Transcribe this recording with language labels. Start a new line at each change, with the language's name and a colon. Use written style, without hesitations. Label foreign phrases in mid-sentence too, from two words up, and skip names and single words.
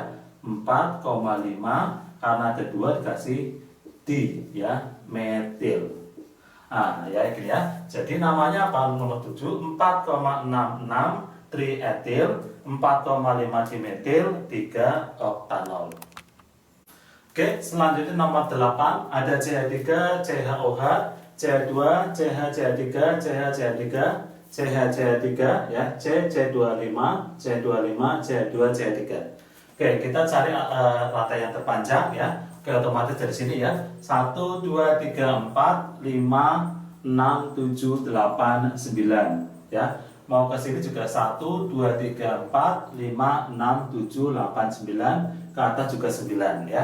Indonesian: 4,5 karena ada 2 dikasih di ya, metil. Ya gini ya. Jadi namanya apa? Nomor 7 4,66 trietil, 4,5 dimetil, 3 oktanol. Oke, selanjutnya nomor 8 ada CH3, CHOH, CH2, CH, CH3, CH, CH3, CH, CH3 ya, C, C25, C25, C2, CH3. Oke, kita cari rantai yang terpanjang ya. Oke, otomatis dari sini ya. 1 2 3 4 5 6 7 8 9 ya. Mau ke sini juga 1 2 3 4 5 6 7 8 9, ke atas juga 9 ya.